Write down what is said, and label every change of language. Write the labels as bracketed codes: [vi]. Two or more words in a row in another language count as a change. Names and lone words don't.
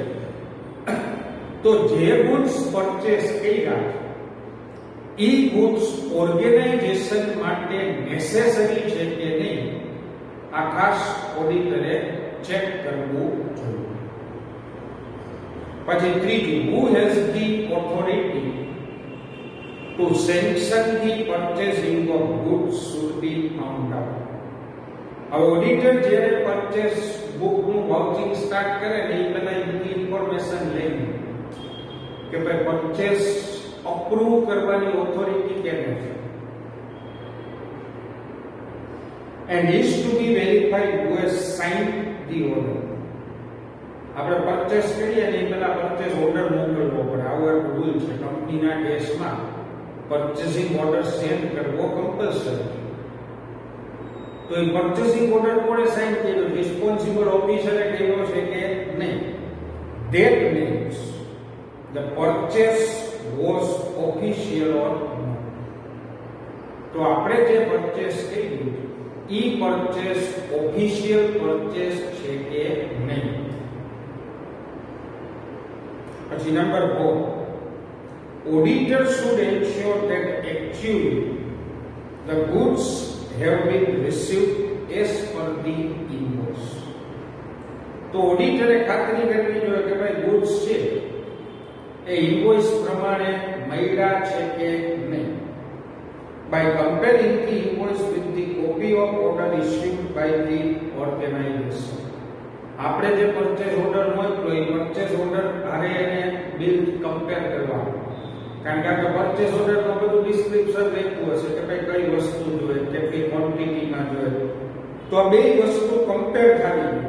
[gu] તો જે [en] goods purchase [gu] કર્યા એ [en] goods organization [gu] માટે નેસેસરી છે કે નહીં આ ખાસ ઓડિટરે ચેક કરવું જોઈએ. પછી ત્રીજું, [en] who has the authority to sanction the purchasing of goods should be found out. [gu] હવે ઓડિટર જ્યારે [en] purchase book [gu] નું [en] vouching start [gu] કરે ને એ પહેલા બધી ઇન્ફોર્મેશન લઈને કે ભાઈ [en] purchase approve [gu] કરવાની ઓથોરિટી કેને છે, [en] and is to be verified who has signed the order. [gu] આપણે પરચેસ કરીએ ને એ પહેલા [en] purchase order [gu] મોકલવો પડે. આવો એક રૂલ છે કંપનીના કેસમાં. [en] purchasing order send [gu] કરવો કમ્પલસરી. તો એ [en] purchasing order [gu] કોણે સાઇન કર્યો, [en] responsible officer [gu] કર્યો છે કે નહીં. [en] That means the purchase was official or [gu] તો આપણે જે પરચેસ કર્યું ઈ [en] purchase official purchase [gu] છે કે નહીં. પછી નંબર 4, [en] auditor should ensure that actually the goods have been received as per the invoice. [gu] તો ઓડિટરે ખાતરી કરવી જોઈએ કે ભાઈ ગુડ્સ છે એ ઇન્વોઇસ પ્રમાણે મળ્યા છે કે નહીં. [en] by comparing the invoice with the copy of order issued by the organization. [gu] આપણે જે [en] purchase order [gu] મોકલ્યો એ [en] purchase order [gu] હારે એને [en] bill compare [gu] કરવાનું. કારણ કે આપણે પરચેસ ઓર્ડરમાં બધું ડિસ્ક્રિપ્શન લખ્યું હશે કે ભાઈ કઈ વસ્તુ જોઈએ, કેટલી ક્વોન્ટિટીમાં જોઈએ. તો આ બે વસ્તુ કમ્પેર થવી જોઈએ.